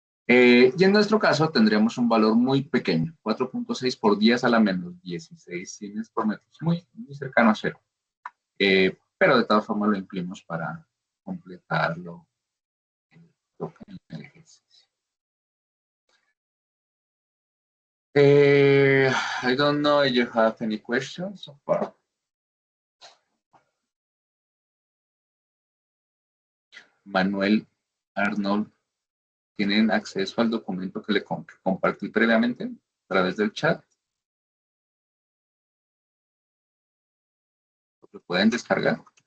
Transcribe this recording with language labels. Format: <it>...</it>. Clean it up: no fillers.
<es>Y en nuestro caso tendríamos un valor muy pequeño, 4.6 por 10 a la menos 16 siemens por metro, muy cercano a cero. Pero de todas formas lo incluimos para completarlo en el ejercicio.</es> <en>I don't know if you have any questions so far.</en> <es>Manuel, Arnold, ¿tienen acceso al documento que le compartí previamente a través del chat? ¿Lo pueden descargar?</es>